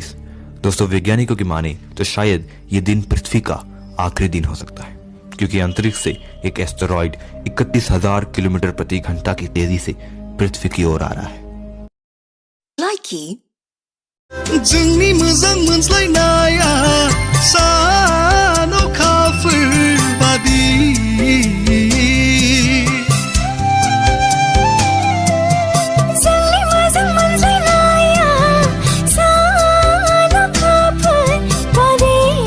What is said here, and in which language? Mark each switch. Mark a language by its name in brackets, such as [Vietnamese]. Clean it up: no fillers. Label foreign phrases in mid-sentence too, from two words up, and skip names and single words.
[Hindi] दोस्तों वैज्ञानिकों की माने तो शायद ये दिन पृथ्वी का आखिरी दिन हो सकता है, क्योंकि अंतरिक्ष से एक एस्टेरॉइड 31,000 किलोमीटर प्रति घंटा की तेजी से पृथ्वी की ओर आ रहा है। Likey. [Bodo] जोंनि मोजां मोनज्लायनाया सान अखाफोर बादि जोंनि मोजां मोनज्लायनाया सान अखाफोर बादि